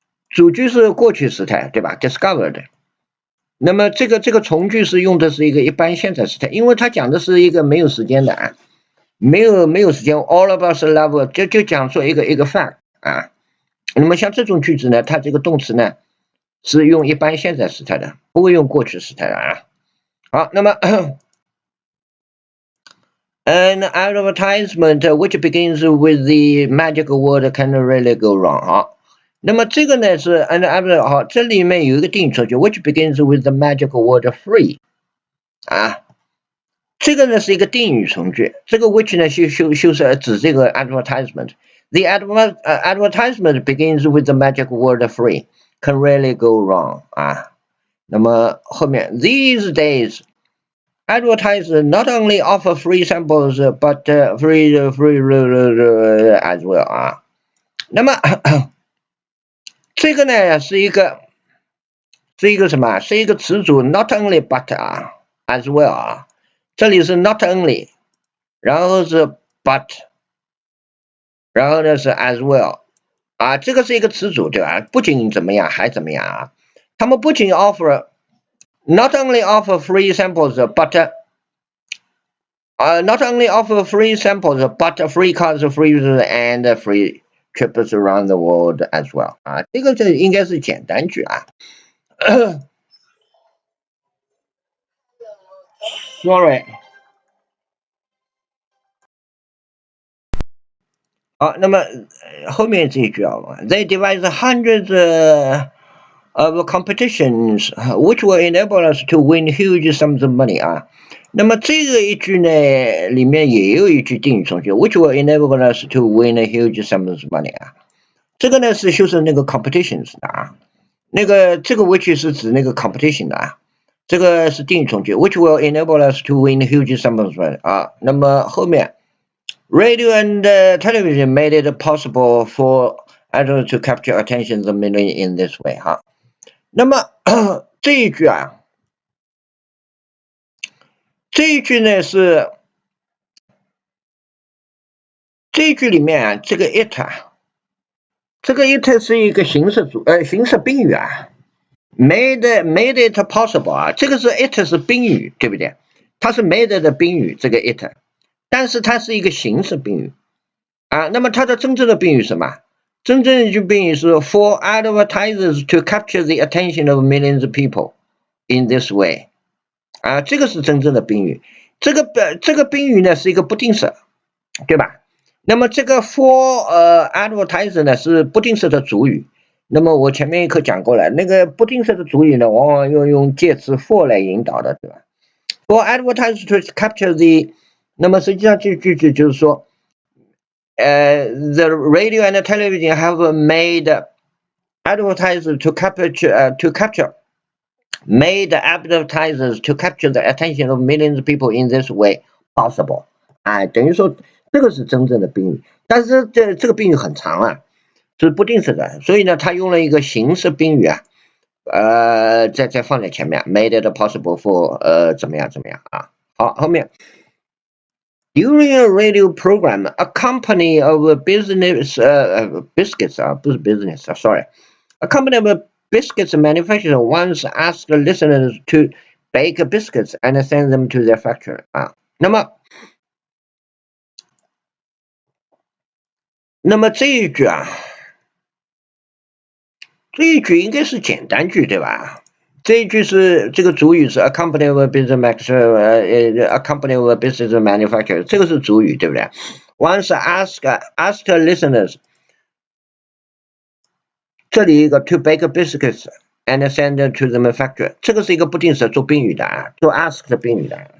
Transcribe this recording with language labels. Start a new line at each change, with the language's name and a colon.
Chinese: 主句是过去时态，对吧 ？discovered。那么这个从句是用的是一个一般现在时态，因为它讲的是一个没有时间的啊，没有时间 ，
English: all of us love
Chinese: 就讲出一个 fact 啊。那么像这种句子呢，它这个动词呢是用一般现在时态的，不会用过去时态的啊。好，那么
English: an advertisement which begins with the magic word can really go wrong
Chinese: 好。那么这个呢是 好，这里面有一个定语从句
English: which begins with the magic word free
Chinese: 啊，这个呢是一个定语从句，这个 which 呢修饰指这个 advertisement。
English: The advertisement begins with the magic word free can really go wrong 啊。
Chinese: 那么后面
English: these days advertisers not only offer free samples but free as well 啊。
Chinese: 那么这个呢是一个什么？是一个词组
English: not only but
Chinese: 啊 as well 啊。这里是 not only， 然后是 but， 然后呢是 as well 啊，这个是一个词组对吧？不仅怎么样还怎么样啊？他们不仅
English: not only offer free samples but not only offer free samples but free cars, free and free trips around the world as well
Chinese: 啊，这个应该是简单句啊。
English: Sorry。
Chinese: 好，那么后面这一句啊 ，
English: They devise hundreds of competitions which will enable us to win huge sums of money
Chinese: 啊。那么这个一句呢，里面也有一句定语从句
English: which will enable us to win huge sums of money
Chinese: 啊。这个呢是修饰那个 competitions 的啊。那个这个 which 是指那个 competition 的啊。这个是定语从句
English: which will enable us to win huge sums of money 啊。
Chinese: 那么后面
English: radio and television made it possible for adults to capture attention of millions in this way 哈。
Chinese: 那么这一句啊，这一句呢是这一句里面啊，这个 it 啊，这个 it 是一个形式宾语啊 ，
English: made it possible
Chinese: 啊，这个是 it 是宾语，对不对？它是 made 的宾语，这个 it， 但是它是一个形式宾语啊。那么它的真正的宾语是什么？真正的一句宾语是
English: for advertisers to capture the attention of millions of people in this way
Chinese: 啊，这个是真正的宾语。这个宾语呢是一个不定式，对吧？那么这个 for advertiser 呢是不定式的主语。那么我前面一课讲过了，那个不定式的主语呢，往往要用介词 for 来引导的，对吧
English: ？For advertisers to capture the，
Chinese: 那么实际上这句子就是说，
English: the radio and television have made advertisers to capture made advertisers to capture the attention of millions of people in this way possible。
Chinese: 哎，等于说这个是真正的宾语，但是这个宾语很长啊，是不定式的，所以呢，他用了一个形式宾语啊，再放在前面 ，
English: made it possible for
Chinese: 怎么样啊？好，后面。
English: During a radio program, a company of business biscuits
Chinese: 不是
English: business sorry, a company of biscuits manufacturer once asked listeners to bake biscuits and send them to their factory 啊。
Chinese: 那么这一句啊，这一句应该是简单句对吧？这一句是这个主语是
English: a company of a business a company of a business manufacturer，
Chinese: 这个是主语对不对 ？
English: Once asked listeners，
Chinese: 这里一个
English: to bake biscuits and send them to the manufacturer，
Chinese: 这个是一个不定式做宾语的啊，做 ask 的宾语的。